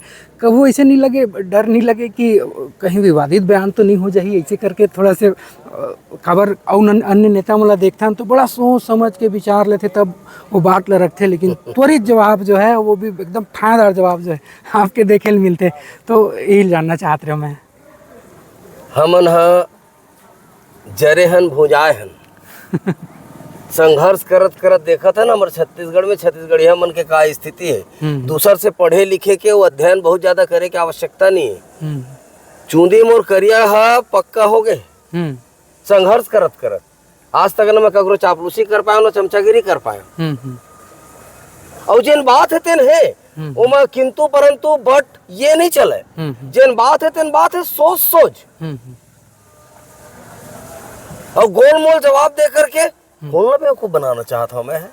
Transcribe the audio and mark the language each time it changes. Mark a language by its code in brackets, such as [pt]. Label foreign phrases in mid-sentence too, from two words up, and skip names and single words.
[hne] कभी ऐसे नहीं लगे, डर नहीं लगे कि कहीं विवादित बयान तो नहीं हो जाए ऐसे करके? थोड़ा से खबर और अन्य नेता मला देखता हम तो बड़ा सोच समझ के विचार लेते, तब वो बात ला रखते, लेकिन त्वरित जवाब जो है वो भी एकदम ठाएदार जवाब जो है आपके देखे मिलते। तो यही जानना चाहते रहे मैं। हमन हा जरे हन भुजाए हन संघर्ष करत करत देखा था ना हमारे छत्तीसगढ़ में छत्तीसगढ़िया मन के का स्थिति है। दूसर से पढ़े लिखे के वो अध्ययन बहुत ज्यादा करे के आवश्यकता नहीं है। चूंदी मोर करिया हा पक्का हो गए संघर्ष करत करत। आज तक ना मैं कगरो चापलूसी कर पाया ना चमचागिरी कर पाया। और जिन बात है तेन है ओमा किंतु परंतु बट ये नहीं चले। जिन बात है तेन बात है सोच सोच और गोलमोल जवाब दे करके बोलना बेवकूफ बनाना चाहता हूं मैं।